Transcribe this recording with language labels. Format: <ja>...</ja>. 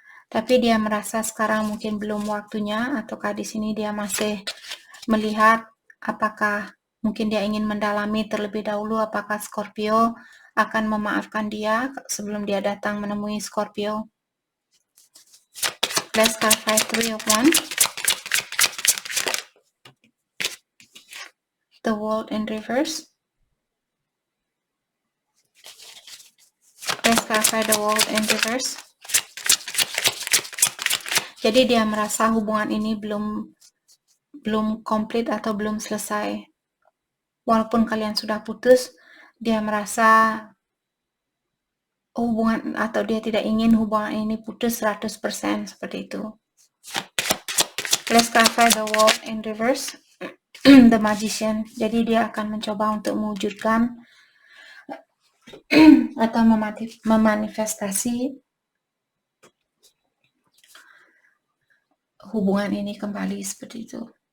<id>Tapi dia merasa sekarang mungkin belum waktunya, ataukah di sini dia masih melihat apakah mungkin dia ingin mendalami terlebih dahulu apakah Scorpio akan memaafkan dia sebelum dia datang menemui Scorpio.</id> <en>Let's clarify Three of Wands. The World in reverse. Let's clarify the World in reverse.</en> <id>Jadi dia merasa hubungan ini belum komplit atau belum selesai. Walaupun kalian sudah putus, dia merasa hubungan, atau dia tidak ingin hubungan ini putus 100% seperti itu.</id> <en>Let's clarify the World in reverse. The Magician.</en> <id>Jadi dia akan mencoba untuk mewujudkan atau memanifestasi hubungan ini kembali seperti itu.</id>